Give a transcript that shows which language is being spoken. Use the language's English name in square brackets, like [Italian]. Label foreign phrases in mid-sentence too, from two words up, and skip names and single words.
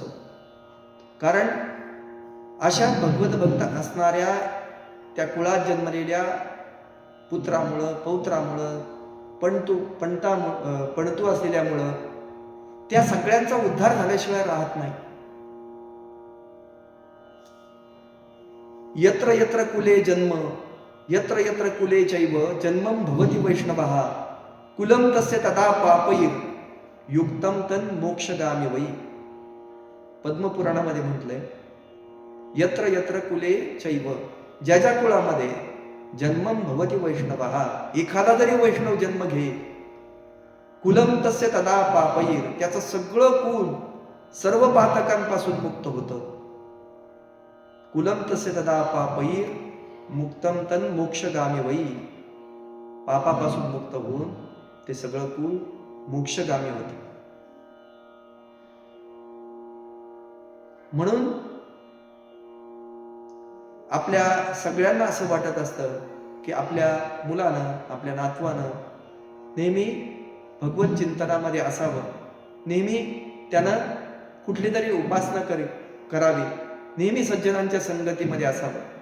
[Marathi] कारण अशा भगवत भक्त असणाऱ्या त्या कुळात जन्मलेल्या पुत्रामुळं, पौत्रामुळं, पणतू असलेल्यामुळं त्या सगळ्यांचा उद्धार झाल्याशिवाय राहत नाही. [Sanskrit] यत्र यत्र कुले जन्म यत्र यत्र कुले चैव जन्मं भवति वैष्णवः कुलं तस्य तदा पापैर युक्तम तन मोक्षगामी वै. [Marathi] पद्मपुराणामध्ये म्हटलंय, [Sanskrit] यत्र यत्र कुले चैव, [Marathi] ज्या ज्या कुळामध्ये [Sanskrit] जन्मं भवति वैष्णवः, [Marathi] एखादा जरी वैष्णव जन्म घे, [Sanskrit] कुलम तस्य तदा पापैर, [Marathi] त्याचं सगळं कुल सर्व पातकांपासून मुक्त होतं. [Sanskrit] कुलम तस्य तदा पापैर मुक्तम तन मोक्षगामी वै. [Marathi] पापापासून मुक्त होऊन ते सगळं कुल मोक्षगामी होते. म्हणून आपल्या सगळ्यांना असं वाटत असतं की आपल्या मुलानं, आपल्या नातवानं नेहमी भगवत चिंतनामध्ये असावं, नेहमी त्यानं कुठली तरी उपासना करावी, नेहमी सज्जनांच्या संगतीमध्ये असावं.